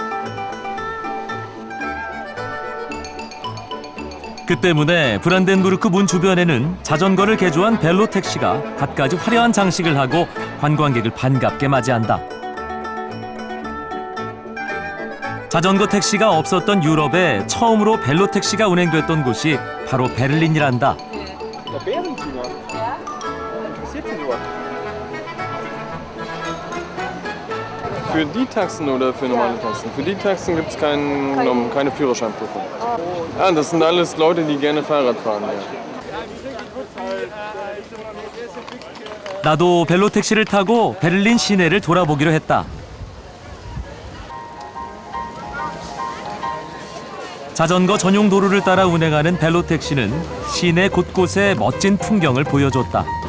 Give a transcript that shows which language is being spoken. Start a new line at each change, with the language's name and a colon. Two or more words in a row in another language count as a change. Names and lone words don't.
Korean: 그 때문에 브란덴부르크 문 주변에는 자전거를 개조한 벨로 택시가 갖가지 화려한 장식을 하고 관광객을 반갑게 맞이한다. 자전거 택시가 없었던 유럽에 처음으로 벨로 택시가 운행됐던 곳이 바로 베를린이란다.
German: Für die Taxen oder für normale Taxen? Für die Taxen gibt es keine Führerscheinprüfung. Ah, das sind alles Leute, die gerne Fahrrad fahren. Ja.
Korean: 나도 벨로 택시를 타고 베를린 시내를 돌아보기로 했다. 자전거 전용 도로를 따라 운행하는 벨로 택시는 시내 곳곳에 멋진 풍경을 보여줬다.